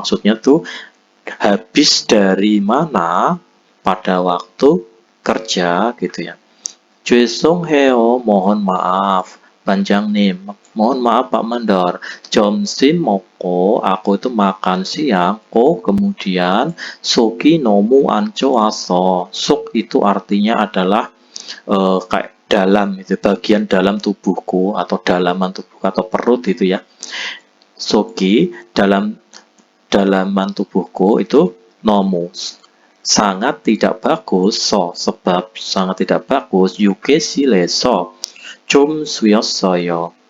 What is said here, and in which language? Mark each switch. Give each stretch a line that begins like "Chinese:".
Indonesian: Maksudnya tuh habis dari mana pada waktu kerja gitu ya.
Korean: 죄송해요,
Indonesian: mohon maaf, Banjangnim, mohon maaf Pak Mandor.
Korean: 점심 먹고
Indonesian: aku itu makan siang. Kemudian
Korean: 속이 너무 안 좋아서.
Indonesian: 속 itu artinya adalah kayak dalam itu, bagian dalam tubuhku atau dalaman tubuhku atau perut itu ya.
Korean: 속이
Indonesian: dalaman tubuhku itu
Korean: 너무
Indonesian: sangat tidak bagus sebab sangat tidak bagus
Korean: 휴게실에서 좀 쉬었어요.